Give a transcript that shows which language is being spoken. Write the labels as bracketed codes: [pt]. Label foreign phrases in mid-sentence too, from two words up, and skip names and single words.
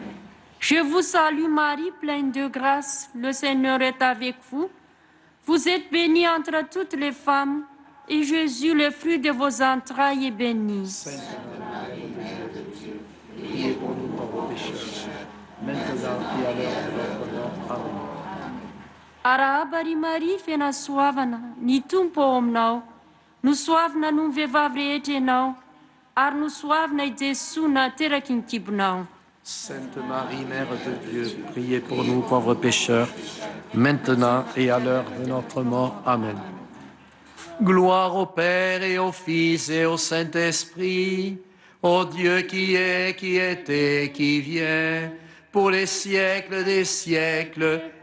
[fr] Je vous salue Marie, pleine de grâce. Le Seigneur est avec vous. Vous êtes bénie entre toutes les femmes, et Jésus, le fruit de vos entrailles, est béni. Sainte Marie, Mère de Dieu, priez pour nous pauvres pécheurs, maintenant et à l'heure de notre mort. Amen. [mg] Arahabari Maria fena soavana, ny tompo ao aminao. No soavina no mivehivavy rehetra ianao, ary no soavina i Jesosy nateraky ny kibonao. [fr] Sainte Marie, Mère de Dieu, priez pour nous pauvres pécheurs, maintenant et à l'heure de notre mort. Amen. Gloire au Père et au Fils et au Saint-Esprit, au Dieu qui est, qui était, qui vient, pour les siècles des siècles.